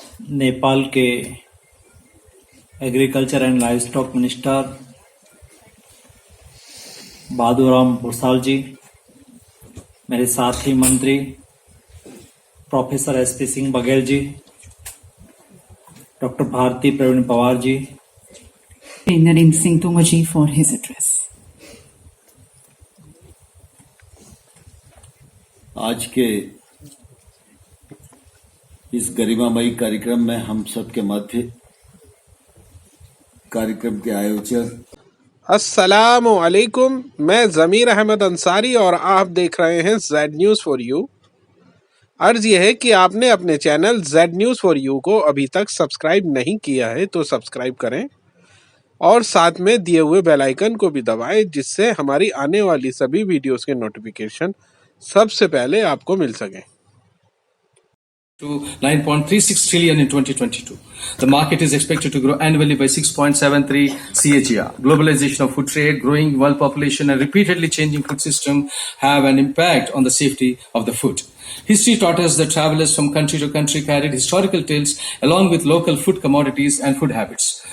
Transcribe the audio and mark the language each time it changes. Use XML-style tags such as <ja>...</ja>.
<hi>नेपाल के agriculture and livestock minister बादुराम Bhusal जी, मेरे साथी मंत्री professor SP Singh Baghel ji, doctor Bharti Pravin Pawar ji,</hi> <en>Naren Singh Tomar ji for his address.</en> <hi>आज के इस गरिमामयी कार्यक्रम में हम सबके मध्य कार्यक्रम के आयोजक अस्सलामु अलैकुम। मैं ज़मीर अहमद अंसारी और आप देख रहे हैं जेड न्यूज़ फॉर यू। अर्ज यह है कि आपने अपने channel Z news for you को अभी तक सब्सक्राइब नहीं किया है तो सब्सक्राइब करें और साथ में दिए हुए बेल आइकन को भी दबाएं, जिससे हमारी आने वाली सभी वीडियोस के नोटिफिकेशन सबसे पहले आपको मिल सकें।</hi> <en>To 9.36 trillion in 2022. The market is expected to grow annually by 6.73 CAGR. Globalization of food trade, growing world population and repeatedly changing food system have an impact on the safety of the food. History taught us that travelers from country to country carried historical tales along with local food commodities and food habits.</en>